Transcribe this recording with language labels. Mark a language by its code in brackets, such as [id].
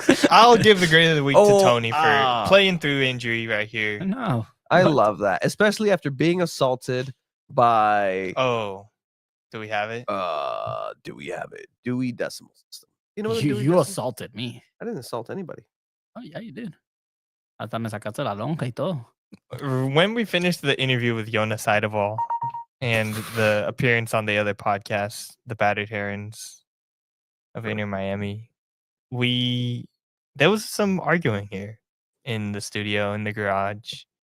[en] I'll give the grade of the week to Tony for playing through injury right here. No, I love that, especially after being assaulted by. Oh, do we have it? Do we have it? Dewey Decimal System. You know what? You assaulted me. I didn't assault anybody. Oh yeah, you did. [es] Hasta me sacaste la lonja y todo. [en] When we finished the interview with Jonas Eidevall and the appearance on the other podcast, the Battered Herons of Inter Miami, there was some arguing here in the studio, in the garage.